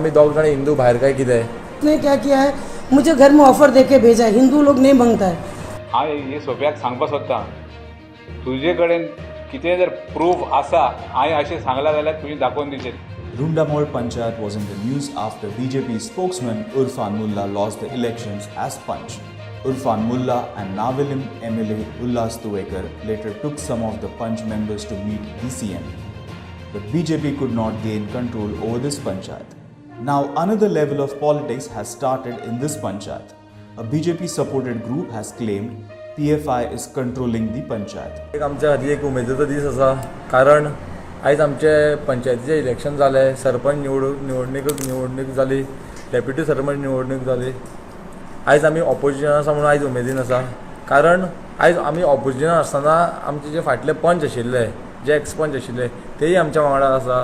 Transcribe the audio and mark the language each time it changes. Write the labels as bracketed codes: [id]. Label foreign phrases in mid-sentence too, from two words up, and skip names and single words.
[kok] आम्ही दोग जाण हिंदू भायर काय कितें। [hi] उसने क्या किया है, मुझे घर में ऑफर देके भेजा है, हिंदू लोग नहीं मांगता है। [kok] हांव हे सोप्याक सांगपाक सोदतां, तुजे कडेन कितें जर प्रूफ आसा, हांवें अशें सांगलां जाल्यार तुवें दाखोवन दिचें। [en] Rundamol Panchayat was in the news after BJP spokesman Irfan Mullah lost the elections as Panch. Irfan Mullah and Navilim MLA Ullas Tuwekar later took some of the Panch members to meet the CM. But BJP could not gain control over this Panchayat. Now another level of politics has started in this Panchayat. A BJP supported group has claimed PFI is controlling the Panchayat. [kok] एक आमच्या खातीर एक उमेदीचो दीस आसा, कारण आयज आमचे पंचायतीचे इलेक्शन जालें, सरपंच निवडणूक जाली, डेप्युटी सरपंच निवडणूक जाली। आयज आमी ऑपोजिशन आसा म्हणून आयज उमेदीन आसा, कारण आयज आमी ऑपोजिशन आसतना आमचे जे फाटले पंच आशिल्ले, जे एक्स पंच आशिल्ले, तेय आमच्या वांगडा आसा।